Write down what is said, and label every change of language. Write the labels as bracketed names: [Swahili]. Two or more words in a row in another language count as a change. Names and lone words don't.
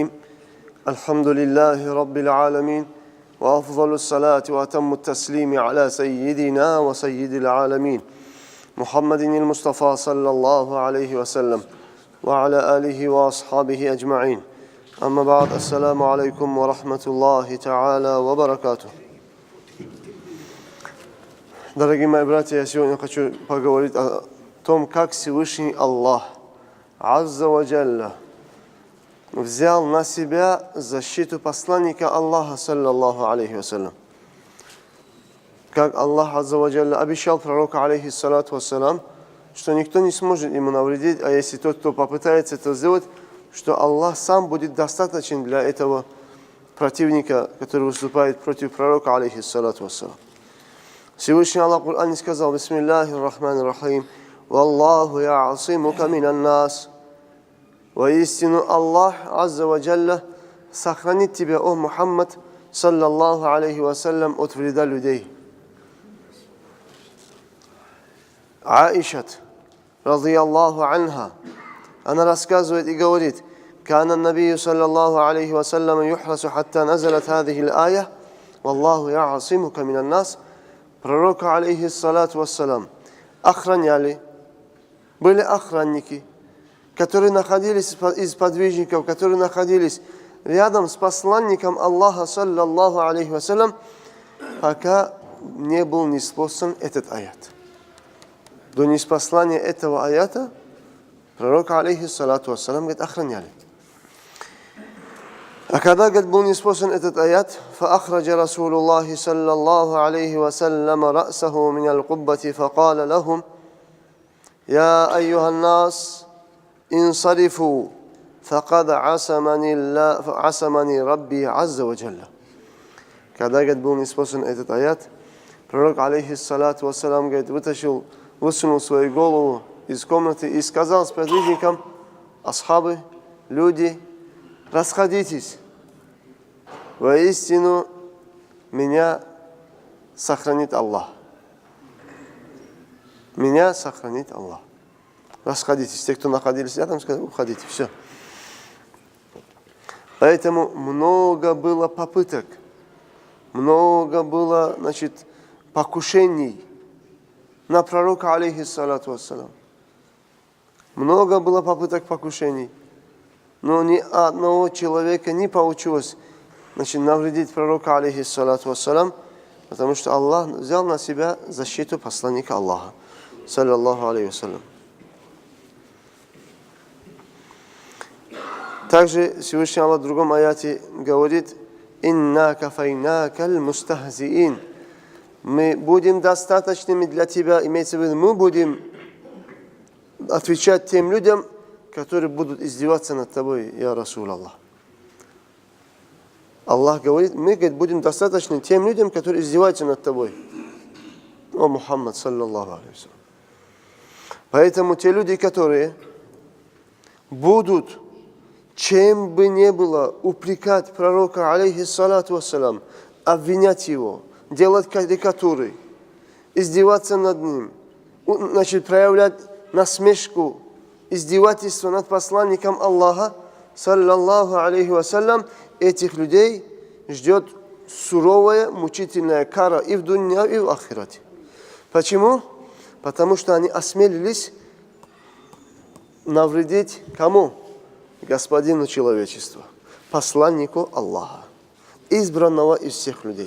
[Arabic] الحمد لله رب العالمين، وأفضل الصلاة وأتم التسليم على سيدنا وسيد العالمين محمد المصطفى صلى الله عليه وسلم وعلى آله وأصحابه أجمعين. أما بعد، السلام عليكم ورحمة الله تعالى وبركاته. [Russian] Дорогие мои братья, я сегодня хочу поговорить о том, как Всевышний Аллах [Arabic] عز وجل [Russian] взял на себя защиту посланника Аллаха, [Arabic] صلى الله عليه وسلم. [Russian] Как Аллах [Arabic] عز وجل [Russian] обещал пророку, [Arabic] عليه الصلاة والسلام, [Russian] что никто не сможет ему навредить, а если тот, кто попытается это сделать, что Аллах сам будет достаточен для этого противника, который выступает против пророка, [Arabic] عليه الصلاة والسلام. [Russian] Всевышний Аллах в Коране сказал: [Arabic] «بسم الله الرحمن الرحيم والله يعصمك من الناس». [Russian] Воистину Аллах [Arabic] عز وجل [Russian] сохранит тебя, о Мухаммад, [Arabic] صلى الله عليه وسلم, [Russian] от вреда людей. Аишат, [Arabic] رضي الله عنها, [Russian] она рассказывает и говорит: [Arabic] «كان النبي صلى الله عليه وسلم يحرس حتى نزلت هذه الآية والله يعصمك من الناس». [Russian] Пророка, [Arabic] عليه الصلاة والسلام, [Russian] охраняли, были охранники, которые находились из подвижников, которые находились рядом с посланником Аллаха, [Arabic] صلى الله عليه وسلم, [Russian] пока не был ниспослан этот аят. До ниспослания этого аята пророка, [Arabic] عليه الصلاة والسلام, [Russian] говорит, охраняли. А когда, говорит, был ниспослан этот аят, [Arabic] فأخرج رسول الله صلى الله عليه وسلم رأسه من القبة فقال لهم: يا أيها الناس انصرفوا فقد عصمني ربي عز وجل. [Russian] Когда, говорит, был ниспослан этот аят, пророк, [Arabic] عليه الصلاة والسلام, [Russian] говорит, высунул свою голову из комнаты и сказал с подвижником: асхабы, люди, расходитесь. Воистину меня сохранит Аллах. Меня сохранит Аллах. Расходитесь. Те, кто находились рядом, сказали: уходите. Все. Поэтому много было попыток, много было, покушений на пророка, [Arabic] عليه الصلاة والسلام. [Russian] Много было попыток покушений. Но ни одного человека не получилось навредить пророка, [Arabic] عليه الصلاة والسلام, [Russian] потому что Аллах взял на себя защиту посланника Аллаха, [Arabic] صلى الله عليه وسلم. [Russian] Также Всевышний Аллах в другом аяте говорит: [Arabic] «إنا كفيناك المستهزئين». [Russian] Мы будем достаточными для тебя, имеется в виду, мы будем отвечать тем людям, которые будут издеваться над тобой, [Arabic] يا رسول الله. [Russian] Аллах говорит: мы, говорит, будем достаточны тем людям, которые издеваются над тобой, о Мухаммад, [Arabic] صلى الله عليه وسلم. [Russian] Поэтому те люди, которые будут, чем бы ни было, упрекать пророка, [Arabic] عليه الصلاة والسلام, [Russian] обвинять его, делать карикатуры, издеваться над ним, проявлять насмешку, издевательство над посланником Аллаха, [Arabic] صلى الله عليه وسلم, [Russian] этих людей ждет суровая, мучительная кара и в дунья, и в ахирате. Почему? Потому что они осмелились навредить кому? Господину человечества, посланнику Аллаха, избранного из всех людей.